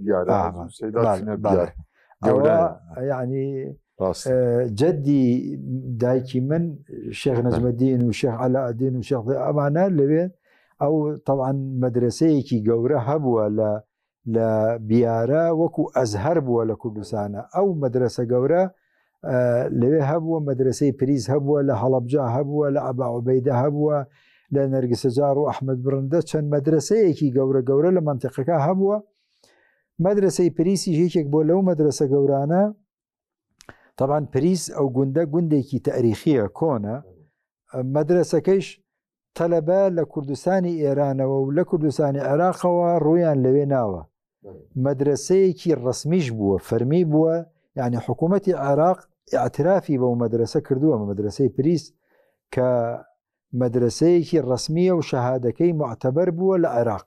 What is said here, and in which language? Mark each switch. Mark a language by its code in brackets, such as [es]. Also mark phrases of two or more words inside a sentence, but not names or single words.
[ckb] یعنی جەدی دایکی من شێخ نەجمەدین و شێخ عەلاءالدین و شێخ ئەمانە لەوێ ئەو طبعاً مەدرسەیەکی گەورە هەبووە لە بیارە وەکو ئەزهەر بووە لە کوردستانە ئەو مەدرسە گەورە لەوێ هەبووە مەدرسەی پریس هەبووە لە هەڵەبجە هەبووە لە ئەبا عوبەیدە هەبووە لە نەرگسەجار و ئەحمەد بڕندە چەند مەدرسەیەکی گەورە لە منتیقەکە هەبووە. مەدرسەی پریسی یەکێک بۆ لەو مەدرسە گەورانە [ar] طبعا بريس أو [ckb] گوندێکی تاریخیە کۆنە مەدرسەکەیش تەلەبە لە کوردستانی ئێرانەوە و لە کوردستانی عێراقەوە ڕوویان لەوێ ناوە مەدرسەیەکی ڕسمیش بووە فەرمی بووە یعنی حکوومەتی عێراق اعترافی بەو مەدرسە کردووە مەدرسەی پریس کە مەدرسەیەکی ڕسمیە و شەهادەکەی معتەبەر بووە لە عێراق